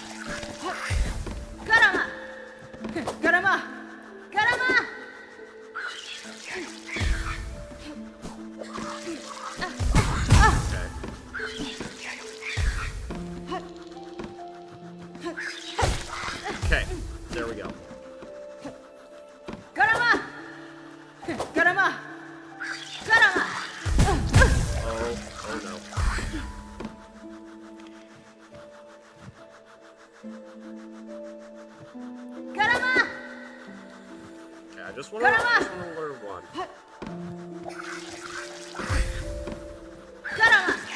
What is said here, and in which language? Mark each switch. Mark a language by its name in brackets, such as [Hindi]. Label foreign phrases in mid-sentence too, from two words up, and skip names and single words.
[English] Garama! Garama! Garama! Okay, there we go. Garama! Garama! Garama! Oh no. Garama! Okay, I just want to learn one. Garama!